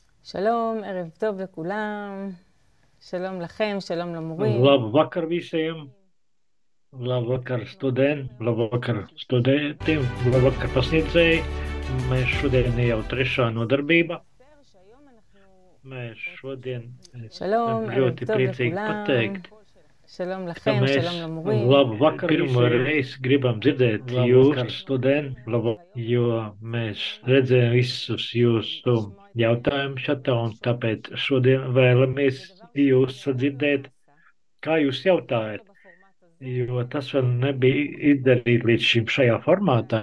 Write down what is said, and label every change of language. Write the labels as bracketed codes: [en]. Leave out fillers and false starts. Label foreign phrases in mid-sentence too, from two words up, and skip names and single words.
[he] שלום, ערב טוב לכולם, שלום לכם, שלום למורים. [lv] Labu vakar visiem, labu vakar studentiem, labu vakar pasniedzēji. Mēs šodien ir jau trešā nodarbība. Mēs šodien esam [he] שלום, ערב [lv] ļoti [he] טוב [lv] priecīgi [he] לכולם, [lv] pateikt, [he] שלום [lv] ka [he] לכם, [lv] mēs [he] שלום למורים. [lv] labu vakar pirmo reizi gribam dzirdēt jūs, studenti, jo mēs redzējām visus jūsu jautājumus šatā, un tāpēc šodien vēlamies jūs sadzirdēt, kā jūs jautājat. Jo tas vēl nebija izdarīts līdz šim šajā formātā.